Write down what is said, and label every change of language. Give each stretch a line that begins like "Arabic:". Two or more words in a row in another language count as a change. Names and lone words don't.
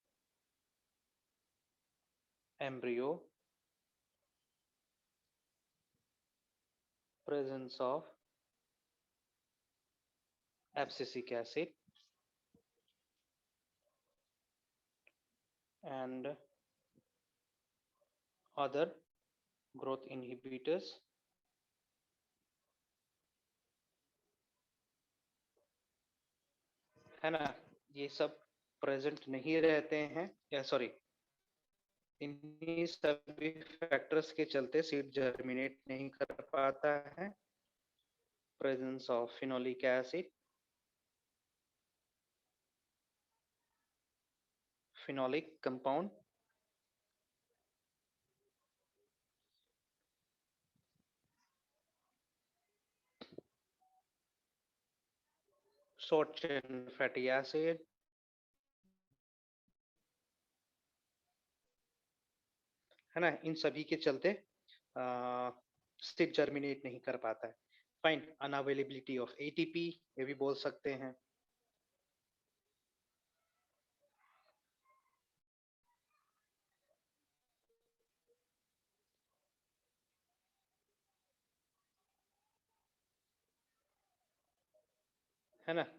English: embryo, presence of abscisic acid, and other growth inhibitors,
Hindi: है ना? ये सब प्रेजेंट नहीं रहते हैं, या सॉरी, इन्हीं सभी फैक्टर्स के चलते सीड जर्मिनेट नहीं कर पाता है.
English: presence of phenolic acid, phenolic compound, short chain fatty acid,
Hindi: है ना? इन सभी के चलते सीड जर्मिनेट नहीं कर पाता है. फाइन,
English: unavailability of ATP,
Hindi: ये भी बोल सकते हैं. है ना?